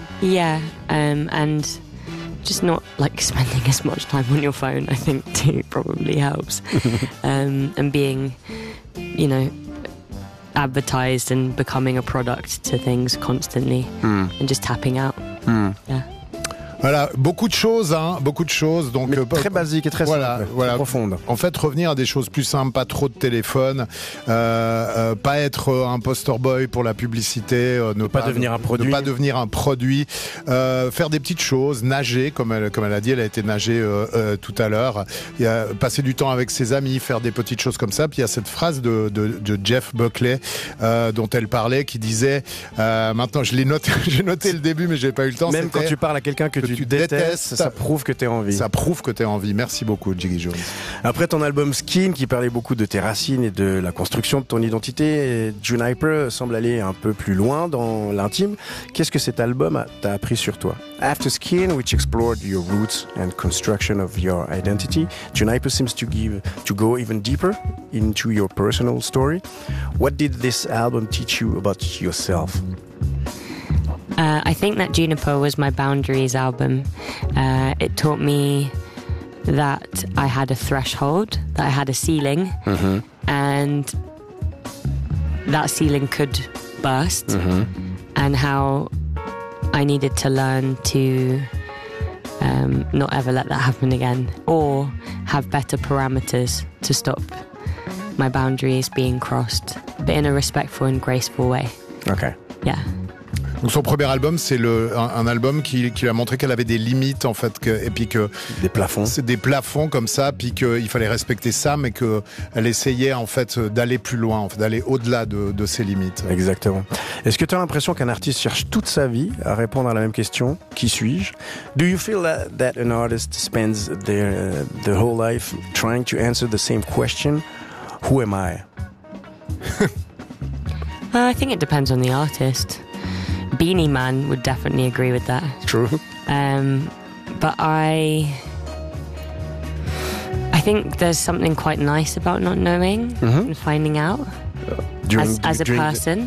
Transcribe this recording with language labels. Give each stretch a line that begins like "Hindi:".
English: Yeah, and just not like spending as much time on your phone, I think, too, probably helps. And being, you know, advertised and becoming a product to things constantly, and just tapping out. Yeah.
French: Voilà, beaucoup de choses, hein, beaucoup de choses. Donc très basique et très simple, voilà. Profonde. En fait, revenir à des choses plus simples, pas trop de téléphone, pas être un poster boy pour la publicité, ne pas devenir un produit, faire des petites choses, nager, comme elle a dit, elle a été nager tout à l'heure, et, passer du temps avec ses amis, faire des petites choses comme ça. Puis il y a cette phrase de Jeff Buckley dont elle parlait, qui disait, maintenant je l'ai noté, j'ai noté le début, mais j'ai pas eu le temps. Même quand tu parles à quelqu'un que tu détestes, ça prouve que t'es en vie. Ça prouve que t'es en vie. Merci beaucoup, Jiggy Jones. Après ton album Skin, qui parlait beaucoup de tes racines et de la construction de ton identité, Juniper semble aller un peu plus loin dans l'intime. Qu'est-ce que cet album t'a appris sur toi?
English: After Skin, which explored your roots and construction of your identity, Juniper seems to go even deeper into your personal story. What did this album teach you about yourself? I think that Juniper was my boundaries album. It taught me that I had a threshold, that I had a ceiling, and that ceiling could burst, and how I needed to learn to not ever let that happen again, or have better parameters to stop my boundaries being crossed, but in a respectful and graceful way. Okay. Yeah.
French: Donc son premier album, c'est un album qui lui a montré qu'elle avait des limites, en fait, des plafonds. C'est des plafonds comme ça, puis qu'il fallait respecter ça, mais qu'elle essayait, en fait, d'aller plus loin, en fait, d'aller au-delà de ses limites. Exactement. Est-ce que tu as l'impression qu'un artiste cherche toute sa vie à répondre à la même question, qui suis-je?
English: Do you feel that an artist spends the whole life trying to answer the same question, who am I? I think it depends on the artist. Beanie Man would definitely agree with that. True. But I think there's something quite nice about not knowing and finding out as a person.